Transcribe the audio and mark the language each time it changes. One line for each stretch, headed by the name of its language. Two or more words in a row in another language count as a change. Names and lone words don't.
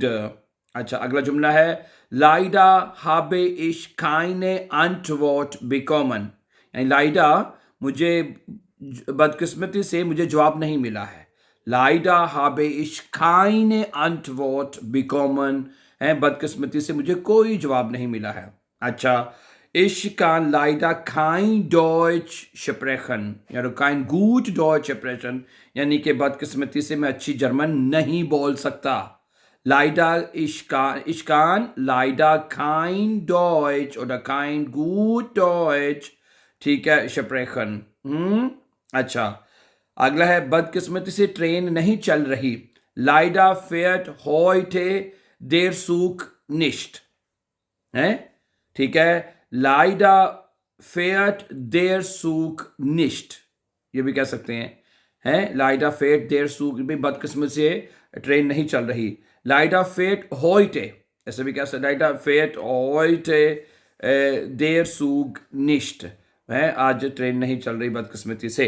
Hindi: अच्छा, अगला जुमला है
German: Leider habe ich keine Antwort bekommen,
Hindi: यानी लाइडा मुझे बदकिस्मती से मुझे जवाब नहीं मिला है।
German: Leider habe ich keine Antwort bekommen
Hindi: है, बदकिस्मती से मुझे कोई जवाब नहीं मिला है। अच्छा,
German: ich kann leider kein Deutsch sprechen, या kein gut Deutsch sprechen,
Hindi: यानी कि बदकिस्मती से मैं अच्छी जर्मन नहीं बोल सकता।
German: leider ich kann leider kein Deutsch oder kein gut Deutsch,
Hindi: ठीक है, sprechen। अच्छा, अगला है बदकिस्मती से ट्रेन नहीं चल रही।
German: leider fährt heute der Zug nicht है।
Hindi: ठीक है,
German: Leider fährt der Zug nicht,
Hindi: ये भी कह सकते हैं
German: Leider fährt der Zug
Hindi: भी बदकिस्मत से ट्रेन नहीं चल रही।
German: Leider fährt heute,
Hindi: ऐसे भी कह सकते,
German: Leider fährt heute der Zug nicht
Hindi: है, आज ट्रेन नहीं चल रही बदकिस्मती से।